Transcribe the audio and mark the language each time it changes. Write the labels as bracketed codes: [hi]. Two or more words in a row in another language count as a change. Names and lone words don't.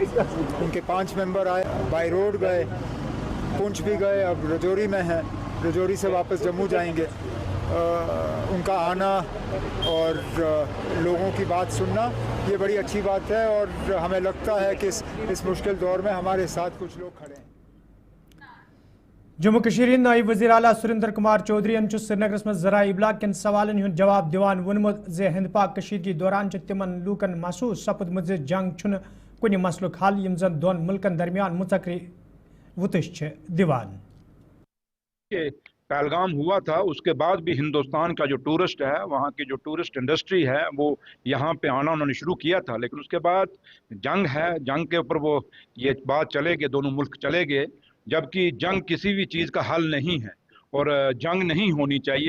[ur] ان کے 5 ممبر آئے، بائی روڈ گئے، پونچھ بھی گئے، اب رجوری میں ہیں، رجوری سے واپس جموں جائیں گے. ان کا آنا اور لوگوں کی بات سننا یہ بڑی اچھی بات ہے، اور ہمیں لگتا ہے کہ اس مشکل دور میں ہمارے ساتھ کچھ لوگ کھڑے ہیں. [ks] جموں کشیر نائب وزیر اعلیٰ سریندر کمار چودھری سری نگرس مز ذرائع ابلاغ کن سوالن ہند جواب دیوان وونمت ز ہند پاک کشیدگی دوران تمن لوکن محسوس سپدمت ز جنگ چھن کن مسلک حل یم زن دون ملکن درمیان مذکری وتش دیوان. [ur] پہلگام ہوا تھا، اس کے بعد بھی ہندوستان کا جو ٹورسٹ ہے، وہاں کی جو ٹورسٹ انڈسٹری ہے، وہ یہاں پہ آنا انہوں نے شروع کیا تھا. لیکن اس کے بعد جنگ ہے، جنگ کے اوپر وہ یہ بات چلے گئے، دونوں ملک چلے گئے. جبکہ جنگ کسی بھی چیز کا حل نہیں ہے اور جنگ نہیں ہونی چاہیے.